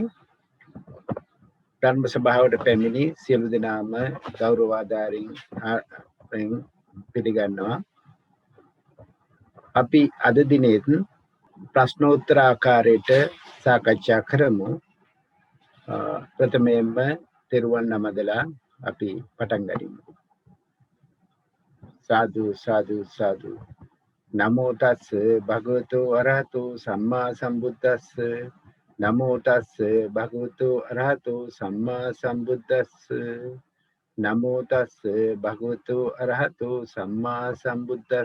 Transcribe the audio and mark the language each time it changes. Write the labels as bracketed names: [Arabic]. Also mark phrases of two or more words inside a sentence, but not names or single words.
[Sinhala] ධර්ම සභාවට පැමිණි සියලු දෙනාම ගෞරවාදාරින් පිළිගන්නවා. අපි අද දිනෙත් ප්‍රශ්නෝත්තර ආකාරයට සාකච්ඡා කරමු. ප්‍රථමයෙන්ම තෙරුවන් නමදලා අපි පටන් ගනිමු. සාදු සාදු සාදු. [Pali] නමෝ තස්ස භගවතු අරහතෝ සම්මා සම්බුද්දස්ස. නමෝ තස්ස භගවතු අරහතෝ සම්මා සම්බුද්දස්ස. නමෝ තස්ස භගවතු අරහතෝ සම්මා සම්බුද්දස්ස.